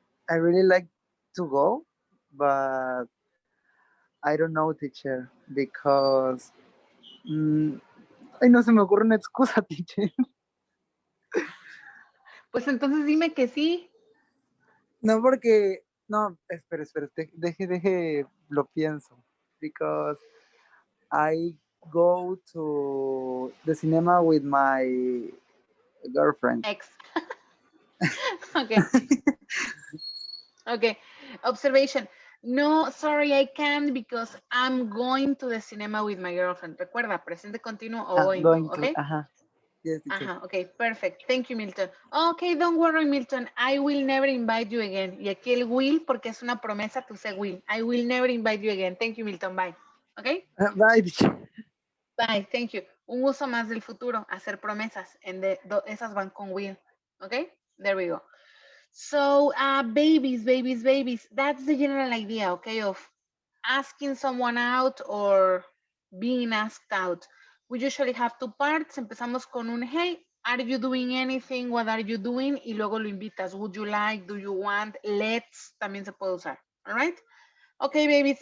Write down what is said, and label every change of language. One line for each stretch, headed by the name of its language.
English: I really like to go, but I don't know, teacher, because ay,
Spanish: no se me ocurre una excusa,
English: teacher.
Spanish: Pues entonces dime que sí. No, porque no, espera, deje, lo pienso,
English: because I go to the cinema with my girlfriend. Ex. Okay. Okay. Observation. No, sorry, I can't because I'm going to the cinema with my girlfriend.
Spanish: Recuerda, presente continuo o going to, okay?
English: Yes, teacher. Okay, perfect. Thank you, Milton. Okay, don't worry, Milton. I will never invite you again.
Spanish: Y aquí el will porque es una promesa, tú say will.
English: I will never invite you again. Thank you, Milton. Bye. Okay? Bye, teacher. Bye, thank you.
Spanish: Un uso más del futuro, hacer promesas. Esas van con will.
English: Okay? There we go. So, babies. That's the general idea, okay, of asking someone out or being asked out. We usually have two parts.
Spanish: Empezamos con un,
English: hey, are you doing anything? What are you doing?
Spanish: Y luego lo invitas.
English: Would you like? Do you want? Let's.
Spanish: También se puede usar.
English: All right? Okay, babies.